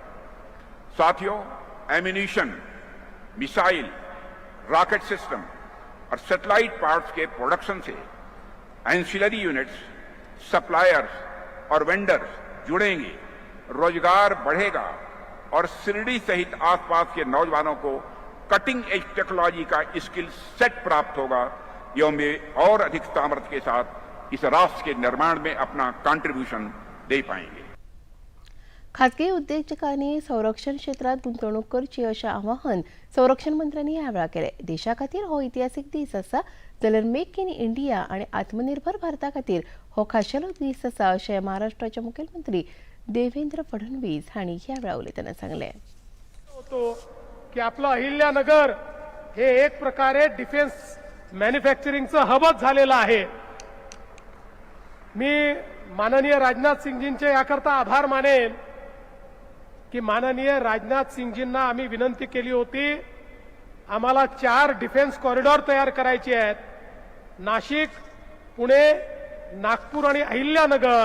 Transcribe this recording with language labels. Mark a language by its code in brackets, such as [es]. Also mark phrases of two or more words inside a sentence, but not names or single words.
[hi] साथियों, [en] ammunition, missile, rocket system [hi] और [en] satellite parts [hi] के प्रोडक्शन से [en] ancillary units, suppliers [hi] और वेंडर्स जुड़ेंगे, रोजगार बढ़ेगा और शिरडी सहित आसपास के नौजवानों को [en] cutting edge technology [hi] का [en] skill set [hi] प्राप्त होगा एवं वे और अधिक सामर्थ्य के साथ इस राष्ट्र के निर्माण में अपना कॉन्ट्रीब्यूशन दे पाएंगे। [kok] खासगी उद्योजकांनी संरक्षण क्षेत्रात गुंतवणूक करची अशें आवाहन संरक्षण मंत्र्यांनी ह्या वेळार केलें। देशा खातीर हो इतिहासीक दीस आसा जाल्यार मेक इन इंडिया आनी आत्मनिर्भर भारता खातीर हो खाशेलो दीस आसा अशें महाराष्ट्राचे मुखेलमंत्री देवेंद्र फडणवीस हांणी ह्या वेळार उलयतना सांगलें। [mr] की आपलं अहिल्यानगर हे एक प्रकारे [en] defence manufacturing [mr] हबच झालेलं आहे। मी माननीय राजनाथ सिंगजींचे याकरता आभार मानेन की माननीय राजनाथ सिंगजींना आम्ही विनंती केली होती, आम्हाला 4 [en] defence corridor [mr] तयार करायचे आहेत, नाशिक, पुणे, नागपूर आणि अहिल्यानगर।